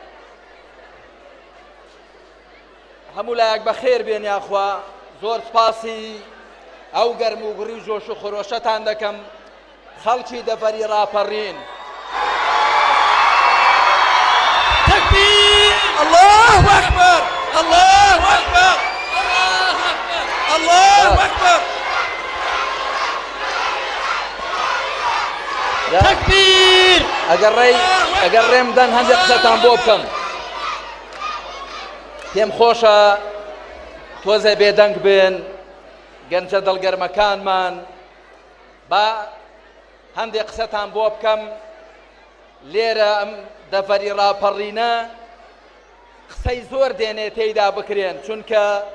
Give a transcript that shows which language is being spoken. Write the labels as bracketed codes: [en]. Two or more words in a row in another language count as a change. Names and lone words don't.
[ckb] هەموو لایەک بەخێر بێن یاخوا زۆر سپاسی ئەو گەرم و گڕی و جۆش و خۆرۆشەتان دەکەم خەڵکی دەڤەری ڕاپەڕین تەکبیر [ar] الله أكبر الله أكبر الله أكبر [ckb] تەکبیر ئەگەر ڕێم دەن هەندێک قسەتان بۆ بکەم پێم خۆشە تۆزە بێدەنگ بێن گەنجە دڵگەرمەکانمان با هەندێک قسەتان بۆ بکەم لێرە ئەم دەڤەری ڕاپەڕینە قسەی زۆر دێنێ تێیدا بکرێن چونکە